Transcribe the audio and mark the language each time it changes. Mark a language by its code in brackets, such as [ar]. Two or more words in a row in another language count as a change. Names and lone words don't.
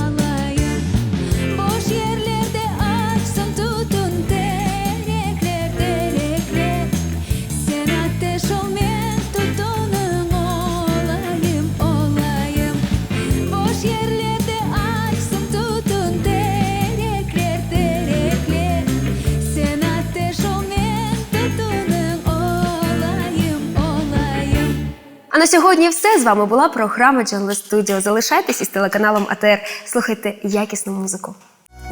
[crh] Boş yerlerde açsın tutun terekler Sen ateş ol men tutunun olayım Boş yerlerde açsın tutun terekler Sen ateş ol men tutunun olayım [uk] А на сьогодні все. З вами була програма Джанле Студіо. Залишайтесь із телеканалом АТР. Слухайте якісну музику.